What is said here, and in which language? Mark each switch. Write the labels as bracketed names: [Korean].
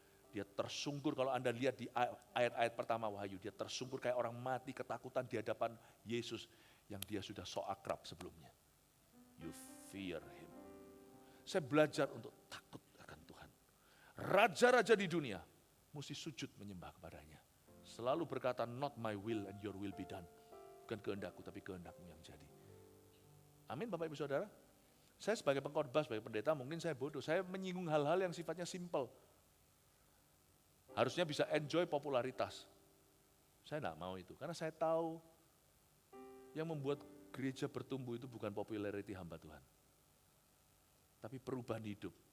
[Indonesian] Dia tersungkur, kalau Anda lihat di ayat-ayat pertama Wahyu, dia tersungkur kayak orang mati ketakutan di hadapan Yesus yang dia sudah so akrab sebelumnya. [English] You fear him. [Indonesian] Saya belajar untuk takut akan Tuhan. Raja-raja di dunia mesti sujud menyembah kepadanya. Selalu berkata, [English] not my will and your will be done. [Indonesian] Bukan kehendakku, tapi kehendakmu yang jadi. Amin Bapak Ibu Saudara. Saya sebagai pengkhotbah, sebagai pendeta mungkin saya bodoh. Saya menyinggung hal-hal yang sifatnya simple. Harusnya bisa enjoy popularitas. Saya tidak mau itu, karena saya tahu yang membuat gereja bertumbuh itu bukan popularity hamba Tuhan. Tapi perubahan hidup.